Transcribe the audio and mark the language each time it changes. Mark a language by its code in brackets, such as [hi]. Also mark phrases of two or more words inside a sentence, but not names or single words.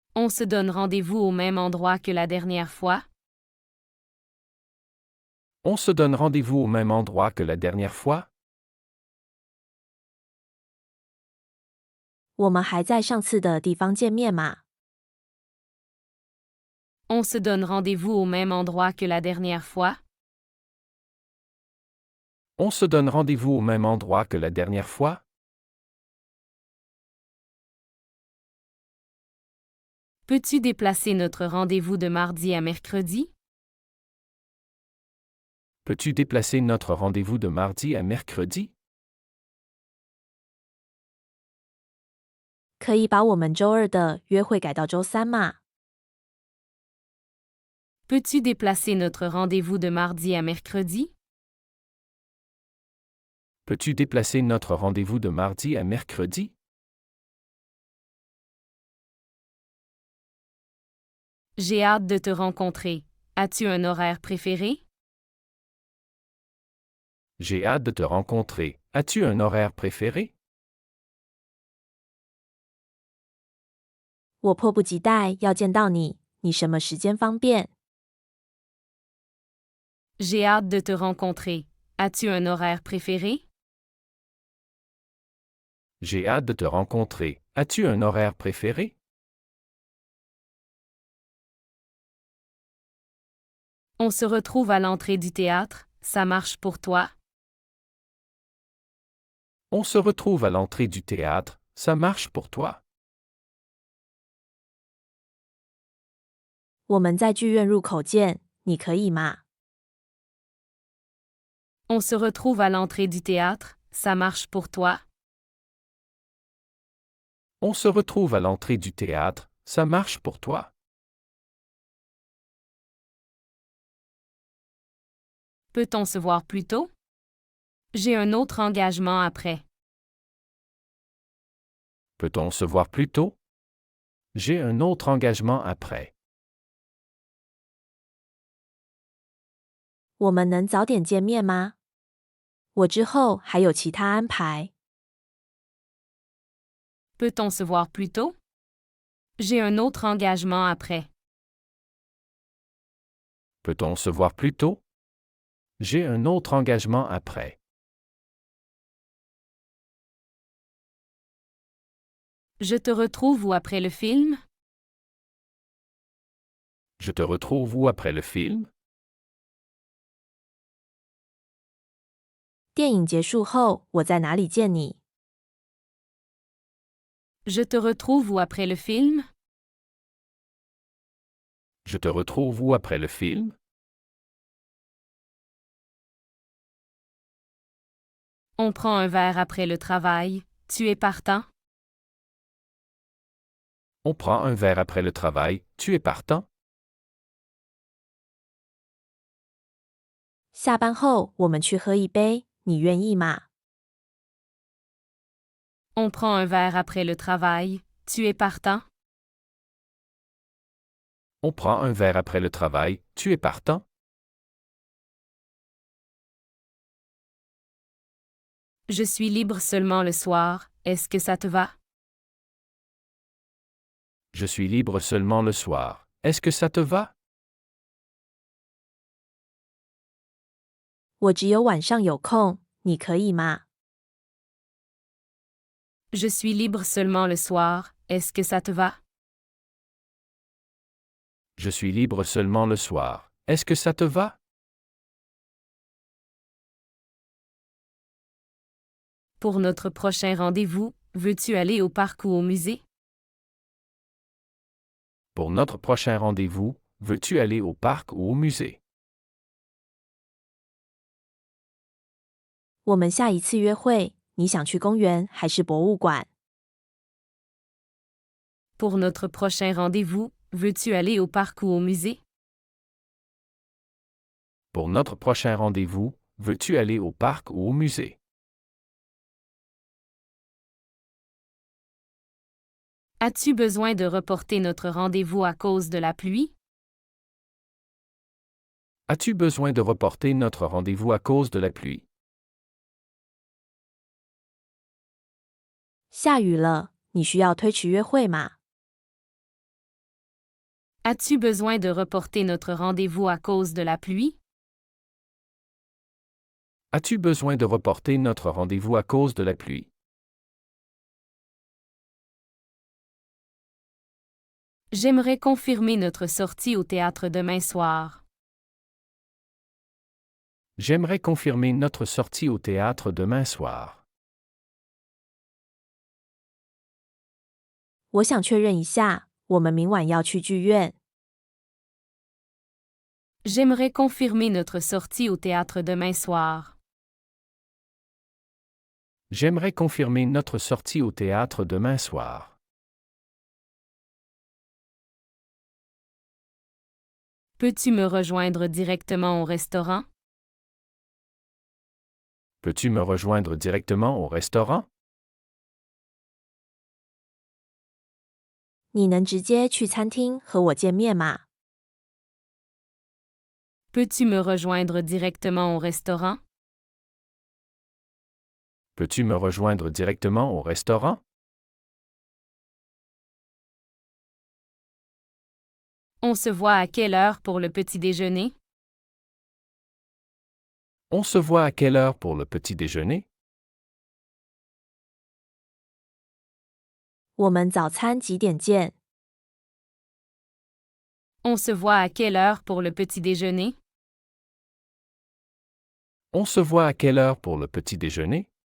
[fr] se donne rendez-vous au même endroit que la dernière fois? On se donne rendez-vous au même endroit que la dernière fois? [zh] 我们还在上次的地方见面吗？ [fr] On se donne rendez-vous au même endroit que la dernière fois? On se donne rendez-vous au même endroit que la dernière fois? Peux-tu déplacer notre rendez-vous de mardi à mercredi? Peux-tu déplacer notre rendez-vous de mardi à mercredi? [zh] 可以把我们周二的约会改到周三吗？ [fr] Peux-tu déplacer notre rendez-vous de mardi à mercredi? Peux-tu déplacer notre rendez-vous de mardi à mercredi? J'ai hâte de te rencontrer. As-tu un horaire préféré? J'ai hâte de te rencontrer. As-tu un horaire préféré? [zh] 我迫不及待要见到你，你什么时间方便？ [fr] J'ai hâte de te rencontrer. As-tu un horaire préféré? J'ai hâte de te rencontrer. As-tu un horaire préféré? On se retrouve à l'entrée du théâtre, ça marche pour toi? On se retrouve à l'entrée du théâtre, ça marche pour toi? [zh] 我们在剧院入口见，你可以吗？ [fr] On se retrouve à l'entrée du théâtre, ça marche pour toi? On se retrouve à l'entrée du théâtre, ça marche pour toi? peut-on se voir plus tôt? J'ai un autre engagement après. Peut-on se voir plus tôt? J'ai un autre engagement après. [zh] 我们能早点见面吗？我之后还有其他安排。 [fr] peut-on se voir plus tôt? J'ai un autre engagement après. Peut-on se voir plus tôt? J'ai un autre engagement après. Je te retrouve où après le film? Je te retrouve où après le film? [zh] 电影结束后，我在哪里见你？ [fr] Je te retrouve où après le film? Je te retrouve où après le film? On prend un verre après le travail. Tu es partant? On prend un verre après le travail. Tu es partant? [zh] 下班后我们去喝一杯，你愿意吗？ [fr] On prend un verre après le travail. Tu es partant? On prend un verre après le travail. Tu es partant? Je suis libre seulement le soir. Est-ce que ça te va? Je suis libre seulement le soir. Est-ce que ça te va? [zh] 我只有晚上有空，你可以吗？ [fr] Je suis libre seulement le soir. Est-ce que ça te va? Je suis libre seulement le soir. Est-ce que ça te va? Pour notre prochain rendez-vous, veux-tu aller au parc ou au musée? Pour notre prochain rendez-vous, veux-tu aller au parc ou au musée? [zh] 我们下一次约会，你想去公园还是博物馆？ [fr] Pour notre prochain rendez-vous, veux-tu aller au parc ou au musée? Pour notre prochain rendez-vous, veux-tu aller au parc ou au musée? As-tu besoin de reporter notre rendez-vous à cause de la pluie? As-tu besoin de reporter notre rendez-vous à cause de la pluie? [zh] 下雨了，你需要推迟约会吗？ [fr] As-tu besoin de reporter notre rendez-vous à cause de la pluie? As-tu besoin de reporter notre rendez-vous à cause de la pluie? J'aimerais confirmer notre sortie au théâtre demain soir. J'aimerais confirmer notre sortie au théâtre demain soir. [zh] 我想确认一下，我们明晚要去剧院。 [fr] J'aimerais confirmer notre sortie au théâtre demain soir. J'aimerais confirmer notre sortie au théâtre demain soir. Peux-tu me rejoindre directement au restaurant? Peux-tu me rejoindre directement au restaurant? [zh] 你能直接去餐厅和我见面吗？ [fr] Peux-tu me rejoindre directement au restaurant? Peux-tu me rejoindre directement au restaurant? On se voit à quelle heure pour le petit déjeuner? On se voit à quelle heure pour le petit déjeuner? [zh] 我们早餐几点见？ [fr] On se voit à quelle heure pour le petit déjeuner? On se voit à quelle heure pour le petit déjeuner?